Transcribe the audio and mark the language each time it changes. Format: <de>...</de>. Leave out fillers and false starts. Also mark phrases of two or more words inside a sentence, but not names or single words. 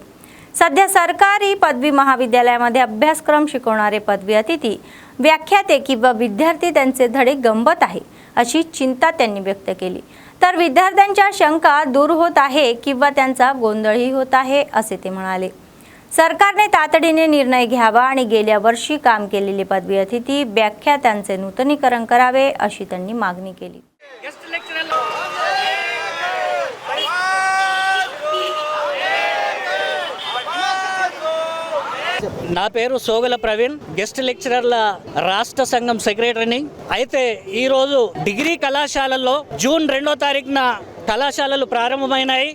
<mr>सध्या सरकारी पदवी महाविद्यालयामध्ये अभ्यासक्रम शिकवणारे पदवी अतिथी व्याख्याते किंवा विद्यार्थी त्यांचे धडे गंभत आहे अशी चिंता त्यांनी व्यक्त केली। तर विद्यार्थ्यांच्या शंका दूर होत आहे किंवा त्यांचा गोंधळही होत आहे असे ते म्हणाले। सरकारने तातडीने निर्णय घ्यावा आणि गेल्या वर्षी काम केलेले पदवी अतिथी व्याख्यात्यांचे नूतनीकरण करावे अशी त्यांनी मागणी केली।</mr> <te>నా పేరు సోగల ప్రవీణ్,</te> <en>guest lecturers</en> <te>రాష్ట్ర సంఘం సెక్రటరీని। అయితే ఈరోజు డిగ్రీ కళాశాలల్లో జూన్ 2వ తారీఖున కళాశాలలు ప్రారంభమైనాయి।</te>